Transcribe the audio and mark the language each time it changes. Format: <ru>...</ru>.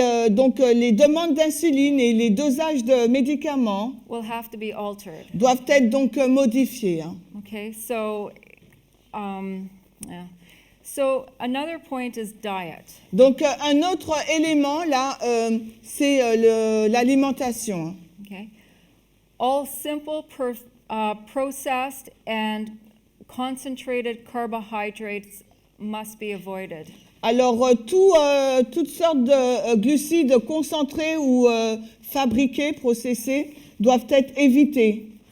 <fr>donc les demandes d'insuline et les dosages de médicaments</fr> <en>will have to be altered.</en> <fr>doivent être donc modifiés, hein.</fr> <en>Okay, so yeah. So another point is diet.</en> <fr>Donc un autre élément là, c'est l'alimentation.</fr> <en>Okay, all simple, processed and concentrated carbohydrates must be avoided.</en> <fr>Alors toutes sortes de glucides concentrés ou fabriqués, processés, doivent être évités.</fr>